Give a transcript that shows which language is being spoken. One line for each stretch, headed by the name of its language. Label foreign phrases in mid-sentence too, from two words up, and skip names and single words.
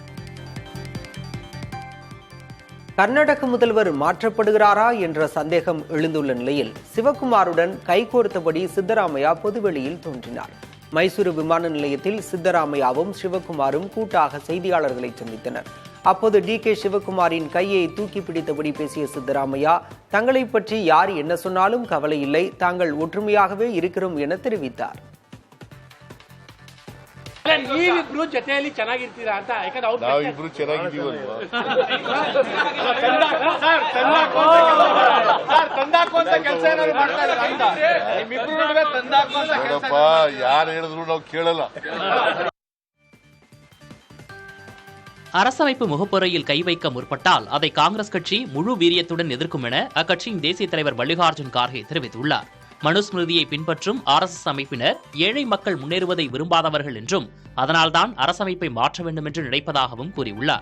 Tamil: கர்நாடக முதல்வர் மாற்றப்படுகிறாரா என்ற சந்தேகம் எழுந்துள்ள நிலையில் சிவகுமாருடன் கைகோர்த்தபடி சித்தராமையா பொதுவெளியில் தோன்றினார். மைசூரு விமான நிலையத்தில் சித்தராமையாவும் சிவகுமாரும் கூட்டாக செய்தியாளர்களை சந்தித்தனர். அப்போது DK சிவகுமாரின் கையை தூக்கி பிடித்தபடி பேசிய சித்தராமையா தங்களை பற்றி யார் என்ன சொன்னாலும் கவலை இல்லை, தாங்கள் ஒற்றுமையாகவே இருக்கிறோம் என தெரிவித்தார்.
Kannada: ನೀವಿಬ್ರು ಜೊತೆಯಲ್ಲಿ ಚೆನ್ನಾಗಿರ್ತೀರಾ ಅಂತ ಯಾಕಂದ್ರೆ ನಾವಿಬ್ರು ಚೆನ್ನಾಗಿದ್ದೀವಲ್ವಾ ತಂದಾಕುವಂತ ಕೆಲಸ ಏನಾದ್ರು ಮಾಡ್ತಾ ಇದ್ದಾರೆ ಅಂತ ನಿಮ್ಮಿಬ್ರು ನಡುವೆ ತಂದಾಕುವಂತ ಕೆಲಸ ಯಾರು ಹೇಳಿದ್ರು ನಾವು ಕೇಳಲ್ಲ.
Tamil: அரசமைப்பு முகப்புரையில் கை வைக்க முற்பட்டால் அதை காங்கிரஸ் கட்சி முழு வீரியத்துடன் எதிர்க்கும் என அக்கட்சியின் தேசிய தலைவர் மல்லிகார்ஜுன் கார்கே தெரிவித்துள்ளார். மனுஸ்மிருதியை பின்பற்றும் RSS அமைப்பினர் ஏழை மக்கள் முன்னேறுவதை விரும்பாதவர்கள் என்றும் அதனால்தான் அரசமைப்பை மாற்ற வேண்டும் என்று நினைப்பதாகவும் கூறியுள்ளார்.